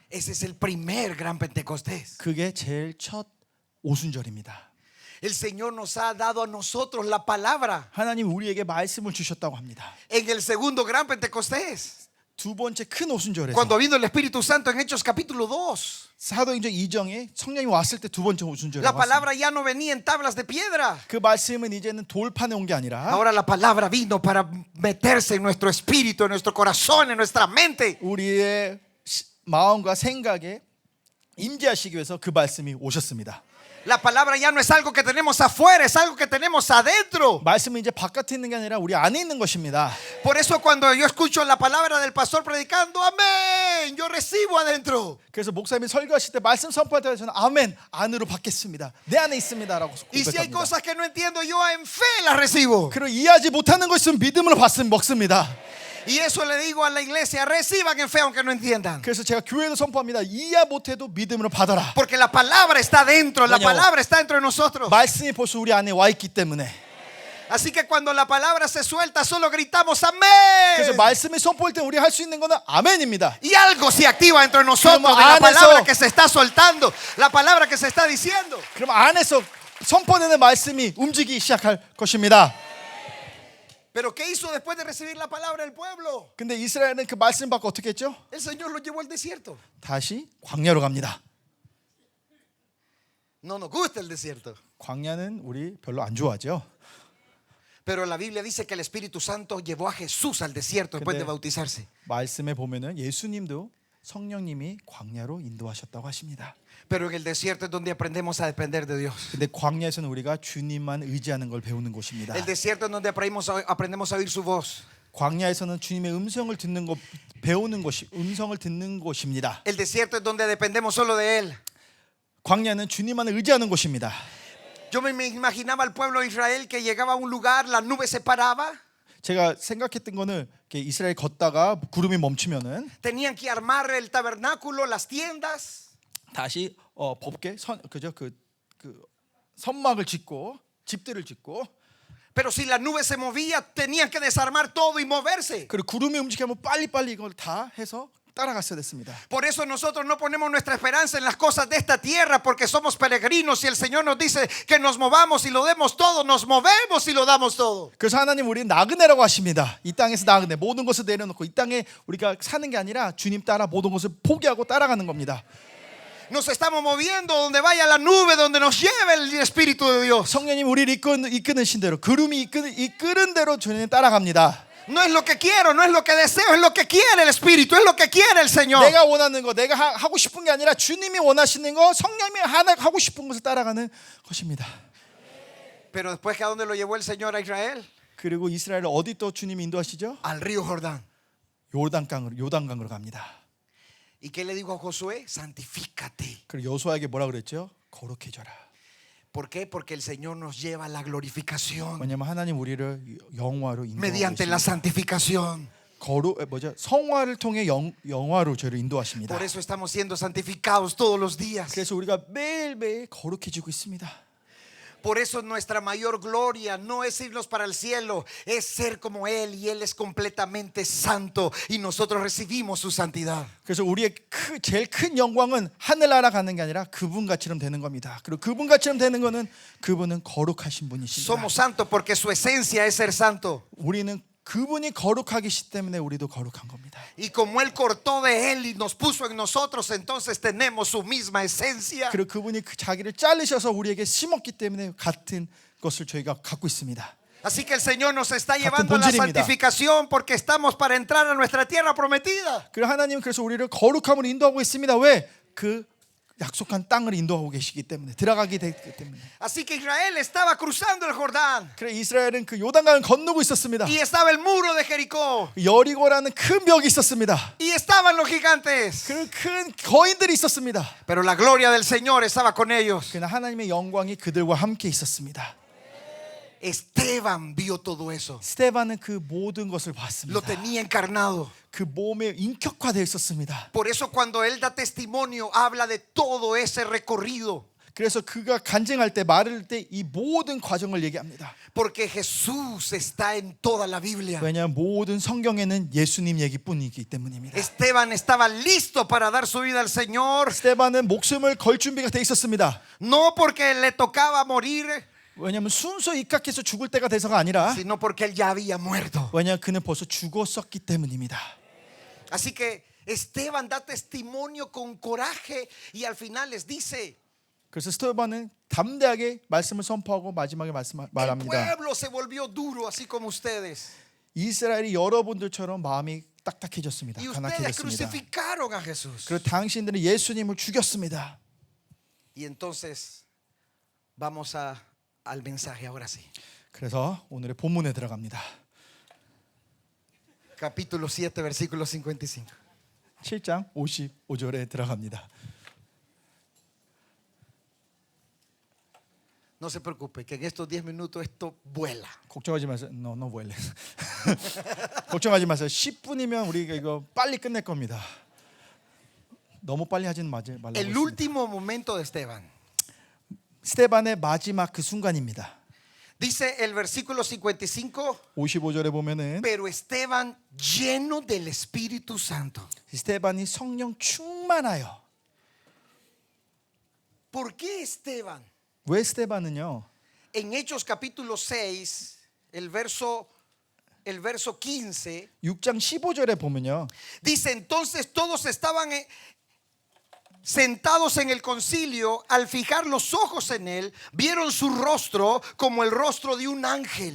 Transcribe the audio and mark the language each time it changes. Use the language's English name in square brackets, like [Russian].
[Spanish] Ese es el primer gran Pentecostés. [Korean] 그게 제일 첫 오순절입니다. [Spanish] El Señor nos ha dado a nosotros la palabra [Korean] 하나님 우리에게 말씀을 주셨다고 합니다. [Spanish] en el segundo gran Pentecostés. [Korean] 두 번째 큰 오순절에서 [Spanish] Cuando vino el Espíritu Santo en Hechos capítulo 2. [Korean] 사도행전 2장에 성령이 왔을 때 두 번째 오순절에 [Spanish] La [Korean] 왔습니다. [Spanish] palabra ya no venía en tablas de piedra. [Korean] 그 말씀은 이제는 돌판에 온 게 아니라 [Spanish] Ahora la palabra vino para meterse en nuestro espíritu, en nuestro corazón, en nuestra mente. [Korean] 우리의 마음과 생각에 임재하시기 위해서 그 말씀이 오셨습니다. [Spanish] La palabra ya no es algo que tenemos afuera, es algo que tenemos adentro. [Korean] 말씀은 이제 바깥에 있는 게 아니라 우리 안에 있는 것입니다. [Spanish] Por eso cuando yo escucho la palabra del pastor predicando, amén, yo recibo adentro. [Korean] 그래서 목사님이 설교하실 때 말씀 선포할 때 저는 아멘, 안으로 받겠습니다. 내 안에 있습니다라고 [Spanish] Y si hay [Korean] 고백합니다. [Spanish] cosas que no entiendo, yo en fe las recibo. [Korean] 그리고 이해하지 못하는 것 있으면 믿음으로 먹습니다. [Spanish] Y eso le digo a la iglesia, reciban en fe aunque no entiendan. [Korean] 그래서 제가 교회도 선포합니다. 이해 못해도 믿음으로 받아라. [Spanish] Porque la palabra está dentro, la [Korean] 왜냐면 [Spanish] palabra está dentro de nosotros. [Korean] 말씀이 벌써 우리 안에 와 있기 때문에. [Spanish] Así que cuando la palabra se suelta, solo gritamos [Korean] 그래서 [Spanish] amén. [Korean] 말씀이 선포할 때 우리 할 수 있는 거는 아멘입니다. [Spanish] Y algo se activa dentro de nosotros de la palabra que se está soltando, la palabra que se está diciendo. [Korean] 그럼 안에서 선포되는 말씀이 움직이기 시작할 것입니다. [Spanish] Pero ¿qué hizo después de recibir la palabra el pueblo? [Korean] 근데 이스라엘은 그 말씀 받고 어떻게 했죠? [Spanish] El Señor los llevó al desierto. [Korean] 다시 광야로 갑니다. [Spanish] No nos gusta el desierto. [Korean] 광야는 우리 별로 안 좋아하죠. [Spanish] Pero la Biblia dice que el Espíritu Santo llevó a Jesús al desierto después de bautizarse. [Korean] 말씀에 보면은 예수님도 성령님이 광야로 인도하셨다고 하십니다. [Spanish] Pero en el desierto es donde aprendemos a depender de Dios. [Korean] 근데 광야에서는 우리가 주님만 의지하는 걸 배우는 곳입니다. [Spanish] El desierto es donde aprendemos a oír su voz. [Korean] 광야에서는 주님의 음성을 듣는 것 배우는 곳이 음성을 듣는 곳입니다. [Spanish] El desierto es donde dependemos solo de Él. [Korean] 광야는 주님만 의지하는 곳입니다. [Spanish] Yo me imaginaba al pueblo de Israel que llegaba a un lugar, la nube se paraba. [Korean] 제가 생각했던 거는 이렇게 이스라엘 걷다가 구름이 멈추면은 [Spanish] Tenían que armar el tabernáculo, las tiendas. [Korean] 다시 법계 그 선막을 짓고 집들을 짓고 [Spanish] Pero si la nube se movía, tenían que desarmar todo y moverse. [Korean] 그리고 구름이 움직이면 빨리빨리 이걸 다 해서 따라갔어야 됐습니다. [Spanish] Por eso nosotros no ponemos nuestra esperanza en las cosas de esta tierra, porque somos peregrinos y el Señor nos dice que nos movamos y lo demos todo, nos movemos y lo damos todo. [Korean] 그래서 하나님 우리 나그네라고 하십니다. 이 땅에서 나그네 모든 것을 내려놓고 이 땅에 우리가 사는 게 아니라 주님 따라 모든 것을 포기하고 따라가는 겁니다. [Spanish] Nos estamos moviendo donde vaya la nube, donde nos lleve el Espíritu de Dios. [Korean] 성령님 우리를 이끄는 대로 구름이 이끄는 대로 주님 따라갑니다. [Spanish] No es lo que quiero, no es lo que deseo, es lo que quiere el Espíritu, es lo que quiere el Señor. [Korean] 내가 원하는 거, 내가 하고 싶은 게 아니라 주님이 원하시는 거, 성령님이 하고 싶은 것을 따라가는 것입니다. [Spanish] Pero después que a dónde lo llevó el Señor a Israel? [Korean] 그리고 이스라엘을 어디 또 주님이 인도하시죠? [Spanish] Al río Jordán. [Korean] 요단강으로 갑니다. [Spanish] ¿Y qué le dijo a Josué? Santifícate. [Korean] 그리고 여호수아에게 뭐라 그랬죠? 거룩해져라. [Spanish] ¿Por qué? Porque el Señor nos lleva a la glorificación [Korean] 왜냐면 하나님 우리를 영화로 인도하고 [Spanish] mediante la [Korean] 계십니다. [Spanish] santificación. [Korean] 성화를 통해 영화로 저를 인도하십니다. [Spanish] Por eso estamos siendo santificados todos los días. [Korean] 그래서 우리가 매일매일 거룩해지고 있습니다. [Spanish] Por eso nuestra mayor gloria no es irnos para el cielo, es ser como Él, y Él es completamente santo y nosotros recibimos su santidad. [Korean] 그래서 우리의 제일 큰 영광은 하늘나라 가는 게 아니라 그분같이럼 되는 겁니다. 그리고 그분같이럼 되는 거는 그분은 거룩하신 분이십니다. [Spanish] Somos santos porque su esencia es ser santo. [Korean] 우리는 그분이 거룩하기 때문에 우리도 거룩한 겁니다. [Spanish] Y como Él cortó de Él y nos puso en nosotros, entonces tenemos su misma esencia. [Korean] 그리고 그분이 자기를 자르셔서 우리에게 심었기 때문에 같은 것을 저희가 갖고 있습니다. [Spanish] Así que el Señor nos está llevando a la [Korean] 본질입니다. [Spanish] santificación porque estamos para entrar a nuestra tierra prometida. [Korean] 그리고 하나님은 그래서 우리를 거룩함으로 인도하고 있습니다. 왜? 그 약속한 땅을 인도하고 계시기 때문에 들어가게 됐기 때문에. [Spanish] Así que Israel estaba cruzando el Jordán [Korean] 그래 이스라엘은 그 요단강을 건너고 있었습니다. [Spanish] y estaba el muro de Jericó [Korean] 여리고라는 큰 벽이 있었습니다. [Spanish] y estaban los gigantes. [Korean] 그 큰 거인들이 있었습니다. [Spanish] Pero la gloria del Señor estaba con ellos. [Korean] 그러나 하나님의 영광이 그들과 함께 있었습니다. [Spanish] Esteban vio todo eso. [Korean] 스테반은 그 모든 것을 [Spanish] Lo [Korean] 봤습니다. [Spanish] tenía encarnado. [Korean] 그 몸에 인격화되어 있었습니다. [Spanish] Por eso cuando él da testimonio habla de todo ese recorrido. [Korean] 그래서 그가 간증할 때 말할 때 이 모든 과정을 얘기합니다. [Spanish] Porque Jesús está en toda la Biblia. [Korean] 왜냐하면 모든 성경에는 예수님 얘기뿐이기 때문입니다. [Spanish] Esteban estaba listo para dar su vida al Señor, [Korean] 스데반은 목숨을 걸 준비가 돼 있었습니다. [Spanish] no porque le tocaba morir, [Korean] 왜냐하면 순서 입각해서 죽을 때가 돼서가 아니라 [Spanish] sino porque él ya había muerto. [Korean] 왜냐하면 그는 벌써 죽었었기 때문입니다. [Spanish] Así que Esteban da testimonio con coraje y al final les dice: [Korean] 그래서 스데반은 담대하게 말씀을 선포하고 마지막에 [Spanish] el [Korean] 말합니다. [Spanish] pueblo se volvió duro, así como ustedes. [Korean] 이스라엘이 여러분들처럼 마음이 딱딱해졌습니다. [Spanish] Y ustedes [Korean] 간악해졌습니다. [Spanish] crucificaron a Jesús. [Korean] 그리고 당신들은 예수님을 죽였습니다. [Spanish] Y entonces vamos al mensaje ahora sí. [Korean] 그래서 오늘의 본문에 들어갑니다. [Spanish] Capítulo 7, versículo 55. [Korean] 7장 55절에 들어갑니다. [Spanish] No se preocupe, que en estos 10 minutos esto vuela. [Korean] 걱정하지 마세요. [Spanish] No vuele. [Korean] 걱정하지 마세요. 10분이면 우리가 이거 빨리 끝낼 겁니다. 너무 빨리 하지는 말라고 [Spanish] El [Korean] 했습니다. [Spanish] último momento de Esteban. [Korean] 스데반의 마지막 그 순간입니다. [Spanish] Dice el versículo 55, [Korean] 55절에 보면은 [Spanish] pero Esteban lleno del Espíritu Santo. [Korean] 스데반이 성령 충만하여. [Spanish] ¿Por qué Esteban? [Korean] 왜 스데반은요? [Spanish] En Hechos capítulo 6, el verso 15, [Korean] 6장 15절에 보면요. [Spanish] dice: entonces todos estaban sentados en el concilio. Al fijar los ojos en él, vieron su rostro como el rostro de un ángel.